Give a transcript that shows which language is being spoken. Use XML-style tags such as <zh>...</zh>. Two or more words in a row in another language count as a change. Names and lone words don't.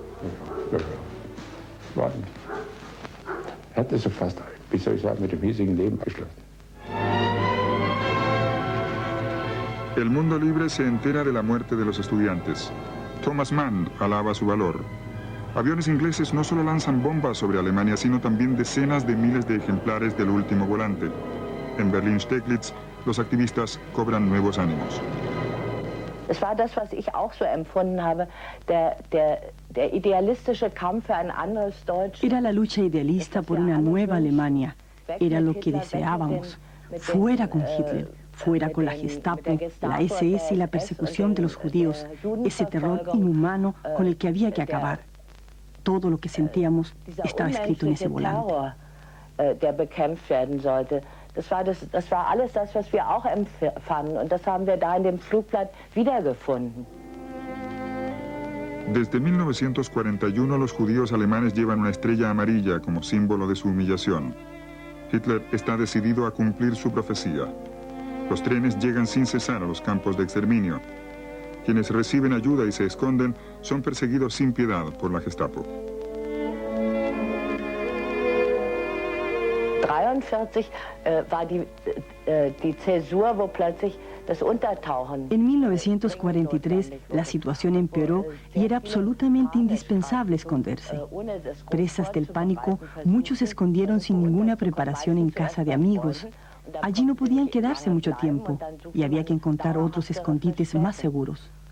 <es>El mundo libre se entera de la muerte de los estudiantes. Thomas Mann alaba su valor. Aviones ingleses no solo lanzan bombas sobre Alemania, sino también decenas de miles de ejemplares del último volante. En Berlin-Steglitz, los activistas cobran nuevos ánimos.</es> <de>Es war das, was ich auch so empfunden habe, der idealistische Kampf für ein anderes Deutschland.</de> <es>Era la lucha idealista por una nueva Alemania. Era lo que deseábamos. Fuera con Hitler, fuera con la Gestapo, la SS y la persecución de los judíos, ese terror inhumano con el que había que acabar. Todo lo que sentíamos estaba escrito en ese volante.</es> <de>Der bekämpft werden sollte. Das war alles das, was wir auch empfanden, und das haben wir da in dem Flugblatt wiedergefunden.</de> <es>Desde 1941 los judíos alemanes llevan una estrella amarilla como símbolo de su humillación. Hitler está decidido a cumplir su profecía. Los trenes llegan sin cesar a los campos de exterminio. Quienes reciben ayuda y se esconden son perseguidos sin piedad por la Gestapo.</es> <de>1943 war die Zäsur, wo plötzlich das Untertauchen.</de> <es>En 1943 la situación empeoró y era absolutamente indispensable esconderse. Presas del pánico, muchos se escondieron sin ninguna preparación en casa de amigos. Allí no podían quedarse mucho tiempo y había que encontrar otros escondites más seguros.</es>